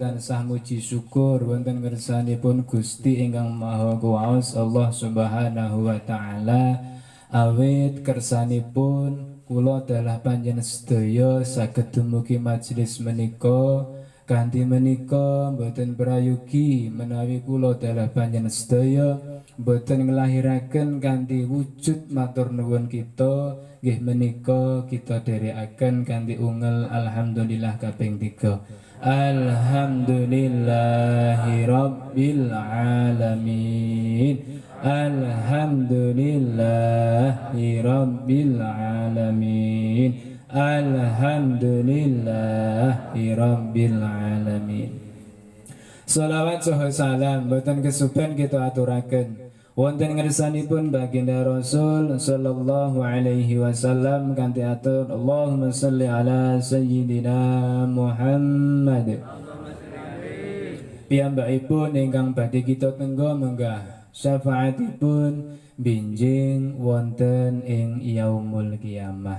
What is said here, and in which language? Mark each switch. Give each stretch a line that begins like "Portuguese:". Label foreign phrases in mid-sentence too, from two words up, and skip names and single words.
Javanese: tansah muji syukur wonten ngersanipun Gusti ingkang Maha Kuwasa Allah
Arabic: سبحانه وتعالى
Javanese: awit kersanipun kula dalah panjenengan sedaya saged dumugi majelis menika kanthi menika boten prayogi menawi kula dalah panjenengan sedaya boten nglahiraken kanthi wujud matur nuwun kita nggih menika kita dherekaken kanthi ungel alhamdulillah kaping 3.
Arabic: الحمد لله رب العالمين. الحمد لله رب العالمين. الحمد لله رب العالمين.
Javanese: Shalawat saha salam boten kesupen kita aturaken wonten ngersanipun baginda Rasul
Arabic: صلى الله عليه وسلم
Javanese: kanthi atur
Arabic: اللهم صل على سيدنا محمد.
Javanese: Piyambakipun ingkang badhe kita tenggo menggah syafaatipun binjing wonten ing
Arabic: يوم القيامة.